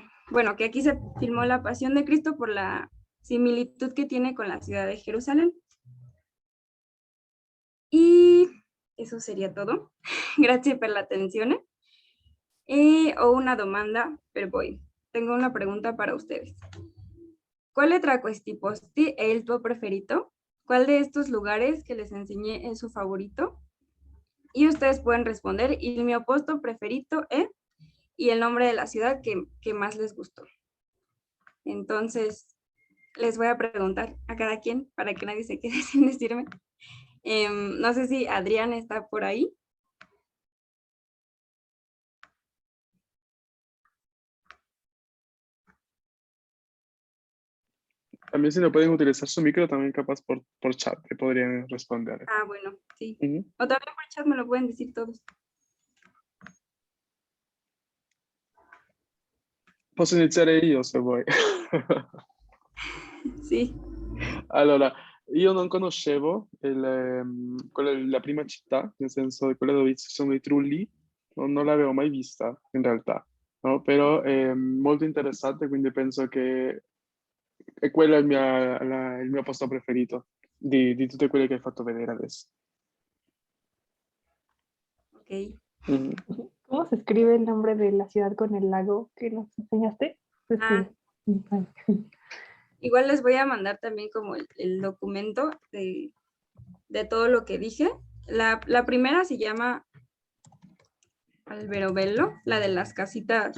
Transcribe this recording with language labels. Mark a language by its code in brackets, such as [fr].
[es] Bueno, que aquí se filmó La Pasión de Cristo por la similitud que tiene con la ciudad de Jerusalén. Y eso sería todo. Gracias por la atención. [it] Ho una domanda per voi. [es] Tengo una pregunta para ustedes. [it] ¿Quale tra questi posti è il tuo preferito? [es] ¿Cuál de estos lugares que les enseñé es su favorito? Y ustedes pueden responder, [it] il mio posto preferito è, [es] y el nombre de la ciudad que más les gustó. Entonces, les voy a preguntar a cada quien para que nadie se quede sin decirme. No sé si Adrián está por ahí. También si no pueden utilizar su micro, también capaz por chat te podrían responder. Ah, bueno, sí. Ujú. O también por chat me lo pueden decir todos. [it] Posso iniziare io se vuoi. Sì. Allora, io non conoscevo la prima città, nel senso quella dove ci sono i trulli, non l'avevo mai vista in realtà, no? Però è molto interessante, quindi penso che è quello il mio posto preferito di tutte quelle che hai fatto vedere adesso. Ok. Mhm. [es] ¿Cómo se escribe el nombre de la ciudad con el lago que nos enseñaste? Ah. Igual les voy a mandar también como el documento de todo lo que dije. La primera se llama Alberobello, la de las casitas